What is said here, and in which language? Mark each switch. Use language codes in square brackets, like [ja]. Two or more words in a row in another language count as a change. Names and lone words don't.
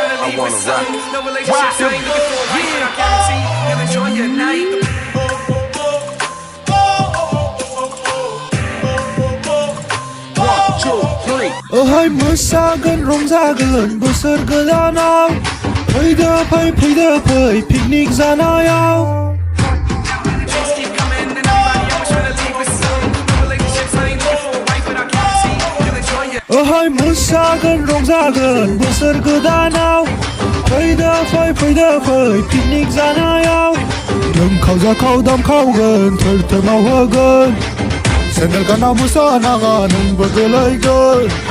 [en] wanna rock. No relationships, I ain't looking for a wife, but I guarantee you'll enjoy your night. [brx] Hai mosaगोन रंजागोन बोसोर गोदानाव फैदो फै पिकनिक जानायाव Hai mosaगोन रंजागोन बोसोर गोदानाव फैदो फै पिकनिक जानायाव लोंखाव जाखाव दामखावगोन थोर मावहोगोन सेन्देल गाना मोसानाङा नोंबो गोलैगोन